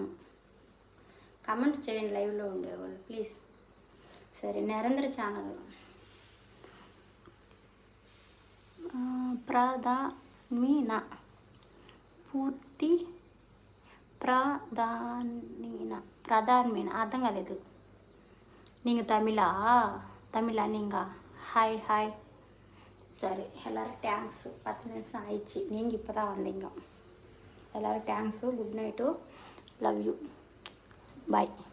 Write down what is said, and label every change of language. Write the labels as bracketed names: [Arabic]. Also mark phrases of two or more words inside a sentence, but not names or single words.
[Telugu] కమెంట్ చేయండి లైవ్లో ఉండేవాళ్ళు ప్లీజ్. సరే, నరేంద్ర ఛానల్ ప్రధానీన పూర్తి ప్రధానీన అర్థం కాలేదు. [Tamil] நீங்கள் தமிழா நீங்கள்? [English] hi hi. [Tamil] சரி, எல்லோரும் தேங்க்ஸு. 10 நிமிஷம் ஆயிடுச்சு. நீங்கள் இப்போ தான் வந்தீங்க. எல்லோரும் தேங்க்ஸு. [English] good night. love you. bye.